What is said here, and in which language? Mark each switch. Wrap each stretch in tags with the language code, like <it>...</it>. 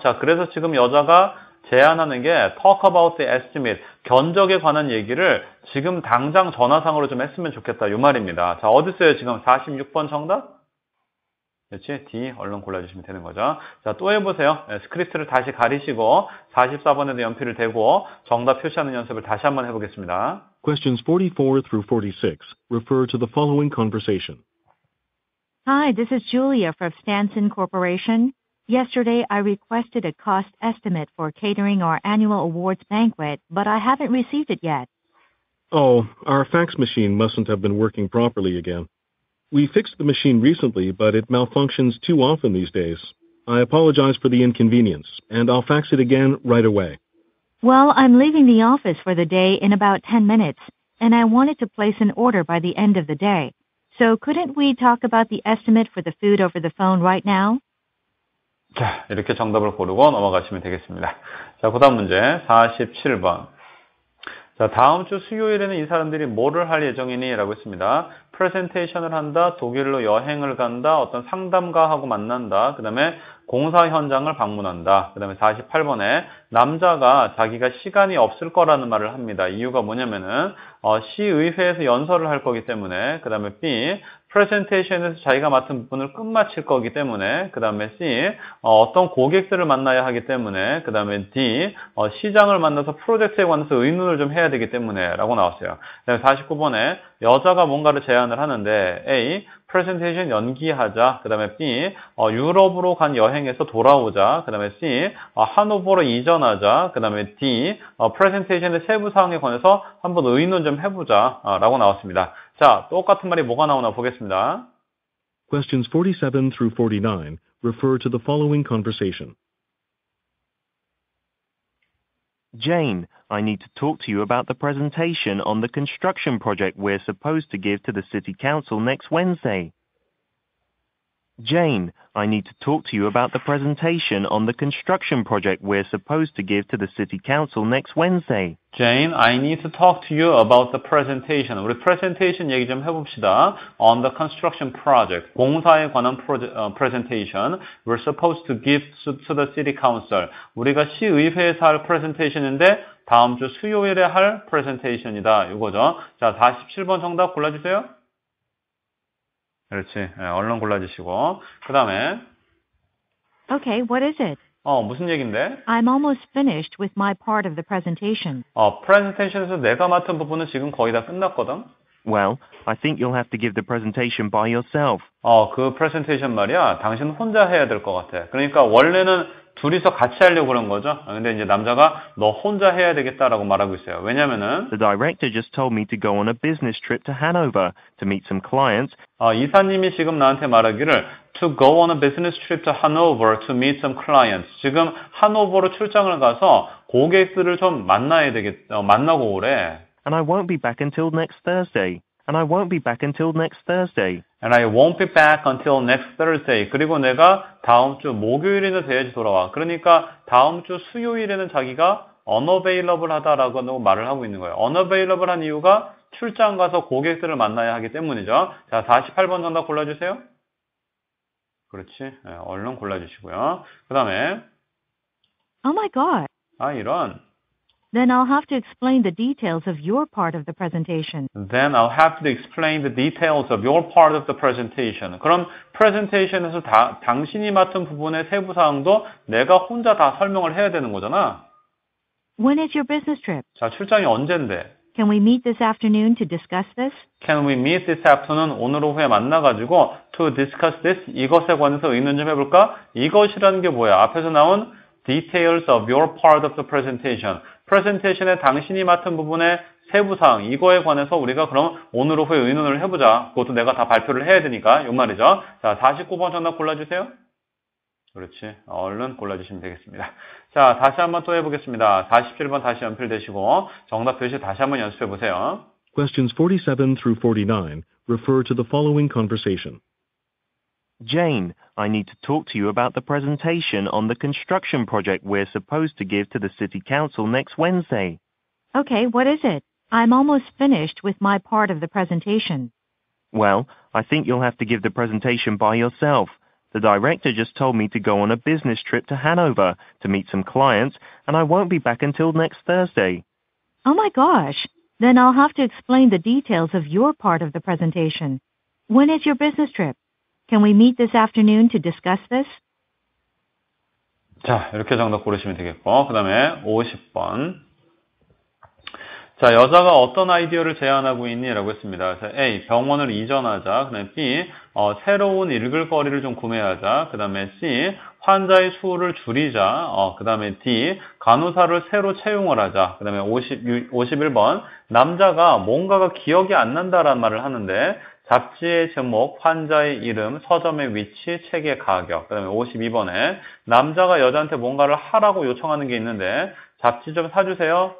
<ko>자, 그래서 지금 여자가 제안하는 게</ko> <en>talk about the estimate,</en> <ko>견적에 관한 얘기를 지금 당장 전화상으로 좀 했으면 좋겠다. 요 말입니다. 자, 어디 있어요? 지금 46번 정답? 그렇지? D 얼른 골라주시면 되는 거죠. 자, 또 해보세요. 스크립트를 다시 가리시고 44번에도 연필을 대고 정답 표시하는 연습을 다시 한번 해보겠습니다.</ko> <en>Questions 44 through 46 refer to the following conversation. Hi, this is Julia from Stanson Corporation. Yesterday, I requested a cost estimate for catering our annual awards banquet, but I haven't received it yet. Oh, our fax machine mustn't have been working properly again. We fixed the machine recently, but it malfunctions too often these days. I apologize for the inconvenience, and I'll fax it again right away. Well, I'm leaving the office for the day in about 10 minutes, and I wanted to place an order by the end of the day. So couldn't we talk about the estimate for the food over the phone right now?</en> <ko>자, 이렇게 정답을 고르고 넘어가시면 되겠습니다. 자, 그 다음 문제 47번. 자, 다음 주 수요일에는 이 사람들이 뭐를 할 예정이니? 라고 했습니다. 프레젠테이션을 한다, 독일로 여행을 간다, 어떤 상담가하고 만난다, 그 다음에 공사 현장을 방문한다. 그 다음에 48번에 남자가 자기가 시간이 없을 거라는 말을 합니다. 이유가 뭐냐면은 시의회에서 연설을 할 거기 때문에, 그 다음에 B, 프레젠테이션에서 자기가 맡은 부분을 끝마칠 거기 때문에, 그 다음에 C, 어떤 고객들을 만나야 하기 때문에, 그 다음에 D, 시장을 만나서 프로젝트에 관해서 의논을 좀 해야 되기 때문에 라고 나왔어요. 그 다음에 49번에 여자가 뭔가를 제안을 하는데 A, 프레젠테이션 연기하자, 그 다음에 B, 유럽으로 간 여행에서 돌아오자, 그 다음에 C, 하노버로 이전하자, 그 다음에 D, 프레젠테이션의 세부 사항에 관해서 한번 의논 좀 해보자 라고 나왔습니다. 자, 똑같은 말이 뭐가 나오나 보겠습니다.</ko> <en>Questions 47 through 49 refer to the following conversation. Jane, I need to talk to you about the presentation on the construction project we're supposed to give to the City Council next Wednesday. Jane, I need to talk to you about the presentation on the construction project we're supposed to give to the City Council next Wednesday. Jane, I need to talk to you about the presentation.</en> <ko>우리 presentation 얘기 좀 해봅시다.</ko> <en>On the construction project.</en> <ko>공사에 관한 presentation.</ko> <en>We're supposed to give to the City Council.</en> <ko>우리가 시의회에서 할 presentation인데 다음 주 수요일에 할 presentation이다. 이거죠. 자, 47번 정답 골라주세요. 그렇지. 얼른 골라주시고. 그 다음에</ko> <en>Okay, what is it?</en> <ko>무슨 얘기인데?</ko> <en>I'm almost finished with my part of the presentation.</en> <ko>presentation에서 내가 맡은 부분은 지금 거의 다 끝났거든?</ko> <en>Well, I think you'll have to give the presentation by yourself.</en> <ko>그 presentation 말이야. 당신 혼자 해야 될 것 같아. 그러니까 원래는 둘이서 같이 하려고 그런 거죠. 근데 이제 남자가 너 혼자 해야 되겠다라고 말하고 있어요. 왜냐면은</ko> <en>The director just told me to go on a business trip to Hanover to meet some clients.</en> <ko>이사님이 지금 나한테 말하기를</ko> <en>to go on a business trip to Hanover to meet some clients.</en> <ko>지금 하노버로 출장을 가서 고객들을 좀 만나고 오래.</ko> <en>And I won't be back until next Thursday. and I won't be back until next Thursday. And I won't be back until next Thursday.</en> <ko>그리고 내가 다음 주 목요일에는 돼야지 돌아와. 그러니까 다음 주 수요일에는 자기가 unavailable 하다라고 말을 하고 있는 거예요. unavailable 한 이유가 출장 가서 고객들을 만나야 하기 때문이죠. 자, 48번 정답 골라주세요. 그렇지. 네, 얼른 골라주시고요. 그 다음에</ko> <en>Oh my God.</en> <ko>이런.</ko> <en>Then I'll have to explain the details of your part of the presentation. Then I'll have to explain the details of your part of the presentation.</en> <ko>그럼 presentation에서 당신이 맡은 부분의 세부 사항도 내가 혼자 다 설명을 해야 되는 거잖아.</ko> <en>When is your business trip?</en> <ko>자, 출장이 언젠데?</ko> <en>Can we meet this afternoon to discuss this? Can we meet this afternoon?</en> <ko>오늘 오후에 만나가지고</ko> <en>to discuss this?</en> <ko>이것에 관해서 의논 좀 해볼까? 이것이라는 게 뭐야? 앞에서 나온</ko> <en>details of your part of the presentation.</en> <ko>프레젠테이션에 당신이 맡은 부분의 세부사항, 이거에 관해서 우리가 그럼 오늘 오후에 의논을 해보자. 그것도 내가 다 발표를 해야 되니까, 요 말이죠. 자, 49번 정답 골라주세요. 그렇지. 얼른 골라주시면 되겠습니다. 자, 다시 한번 또 해보겠습니다. 47번 다시 연필되시고, 정답 표시 다시 한번 연습해보세요.</ko> <en>Questions 47 through 49 refer to the following conversation. Jane, I need to talk to you about the presentation on the construction project we're supposed to give to the City Council next Wednesday. Okay, what is it? I'm almost finished with my part of the presentation. Well, I think you'll have to give the presentation by yourself. The director just told me to go on a business trip to Hanover to meet some clients, and I won't be back until next Thursday. Oh my gosh. Then I'll have to explain the details of your part of the presentation. When is your business trip? Can we meet this afternoon to discuss this?</en> <ko>자, 이렇게 정답 고르시면 되겠고, 그 다음에 50번. 자, 여자가 어떤 아이디어를 제안하고 있니? 라고 했습니다. 그래서 A, 병원을 이전하자. 그 다음에 B, 새로운 읽을 거리를 좀 구매하자. 그 다음에 C, 환자의 수를 줄이자. 그 다음에 D, 간호사를 새로 채용을 하자. 그 다음에 51번, 남자가 뭔가가 기억이 안 난다라는 말을 하는데, 잡지의 제목, 환자의 이름, 서점의 위치, 책의 가격. 그 다음에 52번에 남자가 여자한테 뭔가를 하라고 요청하는 게 있는데 잡지 좀 사주세요.</ko>